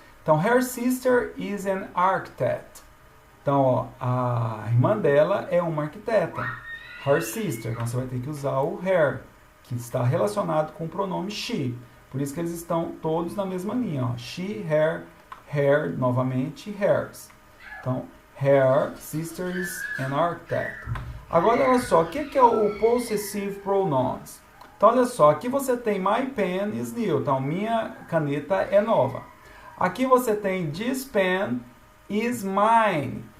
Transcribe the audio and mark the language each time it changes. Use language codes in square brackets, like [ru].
[pt] Então, [en] her sister is an architect. [pt] Então, ó, a irmã dela é uma arquiteta. [en] Her sister. [pt] Então, você vai ter que usar o her, que está relacionado com o pronome she. Por isso que eles estão todos na mesma linha. [en] Ó. She, her, her, novamente, hers. [pt] Então, [en] her sister is an architect. [pt] Agora, olha só, o que é o possessive pronouns? Então, olha só, aqui você tem [en] my pen is new. [pt] Então, minha caneta é nova. Aqui você tem [en] this pen is mine.